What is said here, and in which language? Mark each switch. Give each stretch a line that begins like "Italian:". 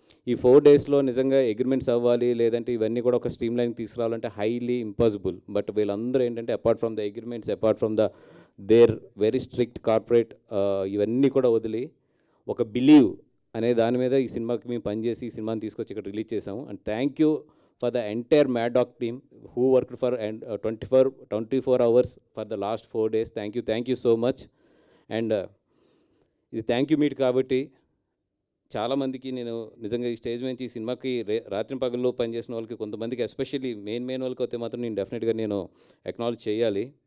Telugu: ఈ 4 డేస్లో నిజంగా అగ్రిమెంట్స్ అవ్వాలి, లేదంటే ఇవన్నీ కూడా ఒక స్ట్రీమ్ లైన్ తీసుకురావాలంటే
English: Highly impossible.
Telugu: బట్ వీళ్ళందరూ ఏంటంటే
English: apart from the agreements, apart from the their very strict corporate
Telugu: ఇవన్నీ కూడా వదిలి ఒక బిలీవ్ అనే దాని మీద ఈ సినిమాకి మేము పనిచేసి ఈ సినిమాని తీసుకొచ్చి ఇక్కడ రిలీజ్ చేసాము.
English: And thank you for the entire Mad Dog team who worked for 24 hours for the last 4 days. Thank you so much.
Telugu: And ఇది
English: thank you meet
Telugu: కాబట్టి చాలామందికి నేను నిజంగా ఈ స్టేజ్ నుంచి ఈ సినిమాకి రాత్రి పగల్లో పనిచేసిన వాళ్ళకి కొంతమందికి ఎస్పెషల్లీ మెయిన్ వాళ్ళకి అయితే మాత్రం నేను డెఫినెట్గా నేను అక్నాలెడ్జ్ చేయాలి.